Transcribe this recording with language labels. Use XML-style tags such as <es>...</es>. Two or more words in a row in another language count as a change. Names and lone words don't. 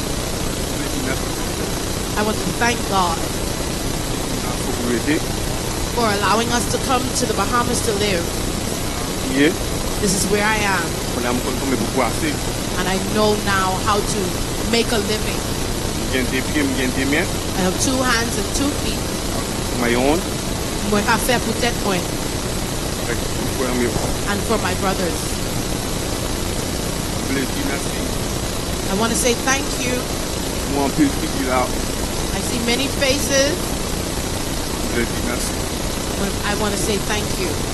<en>I want to thank God for allowing us to come to the Bahamas to live. This is where I am. And I know now how to make a living. I have 2 hands and 2 feet.</en> <ht>Mwen ka fè pou tèt mwen.</ht> <en>and for my brothers. I want to say thank you. I see many faces. I want to say thank you.</en>